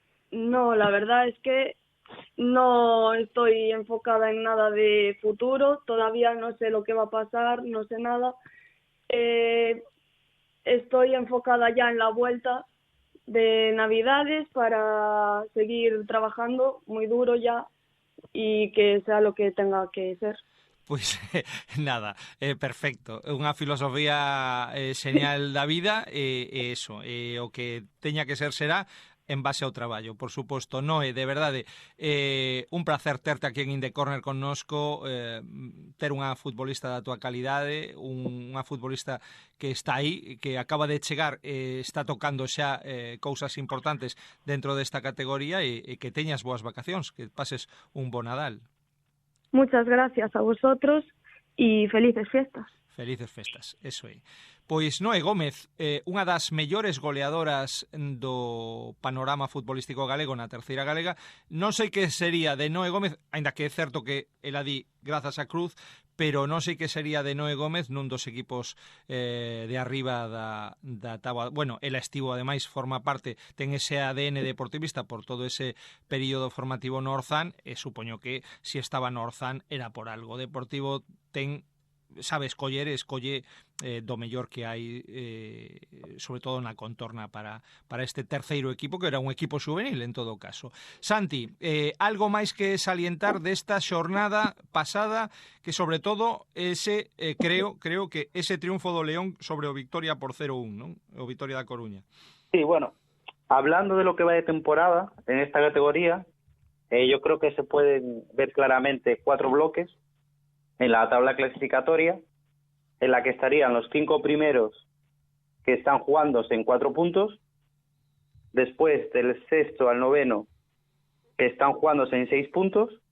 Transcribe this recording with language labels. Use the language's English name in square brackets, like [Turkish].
[Spanish] No, la verdad es que no estoy enfocada en nada de futuro, todavía no sé lo que va a pasar, no sé nada. Estoy enfocada ya en la vuelta de Navidades para seguir trabajando muy duro ya y que sea lo que tenga que ser. [Galician] Pois nada, perfecto. Unha filosofía señal da vida e eso, o que teña que ser será en base ao traballo, por suposto. Noé, de verdade, un placer terte aquí en In The Corner connosco, ter unha futbolista da tua calidade, unha futbolista que está aí, que acaba de chegar, está tocando xa cousas importantes dentro desta categoría e que teñas boas vacacións, que pases un bo Nadal. [Spanish] Muchas gracias a vosotros y felices fiestas. [Galician] Felices festas, eso é. Pois Noé Gómez, unha das mellores goleadoras do panorama futbolístico galego na terceira galega. Non sei que sería de Noé Gómez, aínda que é certo que ela di grazas a Cruz, pero non sei que sería de Noé Gómez nun dos equipos de arriba da táboa. Bueno, ela estivo, ademais, forma parte, ten ese ADN deportivista por todo ese período formativo no Orzán, e supoño que se estaba no Orzán era por algo. Deportivo ten, sabe, escolle do mellor que hai, sobre todo na contorna para este terceiro equipo, que era un equipo juvenil en todo caso. Santi, algo máis que salientar desta xornada pasada, que sobre todo ese, creo que ese triunfo do León sobre o Victoria por 0-1, non? O Victoria da Coruña. [Spanish] Sí, bueno, hablando de lo que va de temporada en esta categoría, yo creo que se pueden ver claramente 4 bloques en la tabla clasificatoria, en la que estarían los 5 primeros que están jugándose en 4 puntos, después del sexto al noveno que están jugándose en 6 puntos,